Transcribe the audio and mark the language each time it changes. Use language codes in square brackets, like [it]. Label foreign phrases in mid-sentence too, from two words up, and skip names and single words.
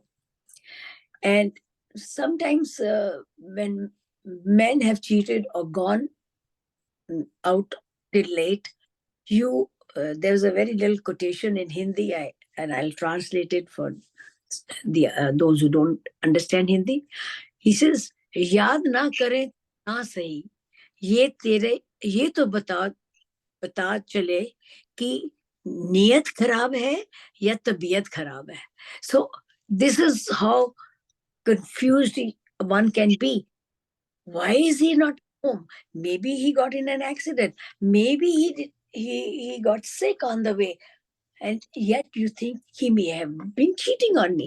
[en] And sometimes when men have cheated or gone out till late, there's a very little quotation in Hindi, and I'll translate it for those who don't understand Hindi. He says, [hi] "याद न करे न सही, ये तो बता चले कि नीयत खराब है या तबीयत खराब है." [en] So this is how confused one can be. Why is he not home? Maybe he got in an accident. Maybe he got sick on the way. And yet you think he may have been cheating on me.